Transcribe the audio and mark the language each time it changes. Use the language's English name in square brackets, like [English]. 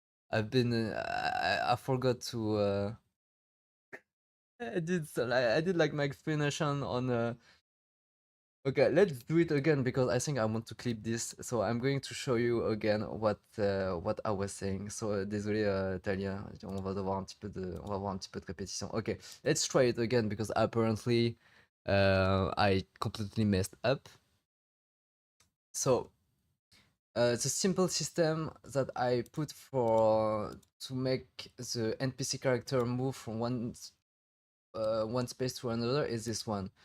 [English] I've been. I forgot to. I did like my explanation on. Okay, let's do it again because I think I want to clip this. So I'm going to show you again what I was saying. [French] So désolé Talia, on va avoir un petit peu de répétition. [English] Okay, let's try it again because apparently I completely messed up. So the simple system that I put for to make the NPC character move from one space to another is this one.